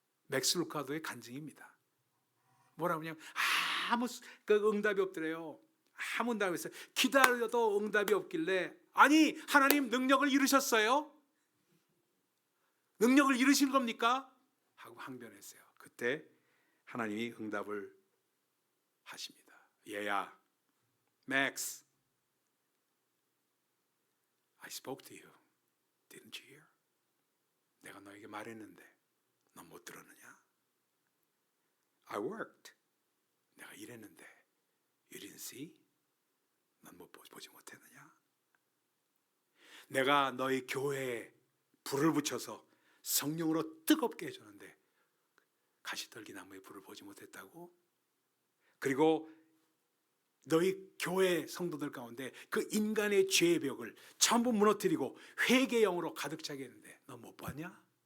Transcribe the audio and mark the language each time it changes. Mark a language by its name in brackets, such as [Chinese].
[Korean] 맥스 루카도의 간증입니다. 뭐라고 하냐면 아무 그 응답이 없더래요. 아무 응답이 없어요. 기다려도 응답이 없길래, 아니, 하나님 능력을 잃으셨어요? 능력을 잃으신 겁니까? 하고 항변했어요. 그때 하나님이 응답을 하십니다. 얘야, [English] Max, I spoke to you. Didn't you hear? [Korean] 내가 너에게 말했는데 너 못 들었느냐? [English] I worked. [Korean] 내가 일했는데 [English] You didn't see? [Korean] 넌 못 보지 못했느냐? 내가 너희 교회에 불을 붙여서 성령으로 뜨겁게 해줬는데 가시떨기나무에 불을 보지 못했다고? 그리고 너희 교회 성도들 가운데 그 인간의 죄의 벽을 전부 무너뜨리고 회개의 영으로 가득 차게 했는데 너 못 봤냐?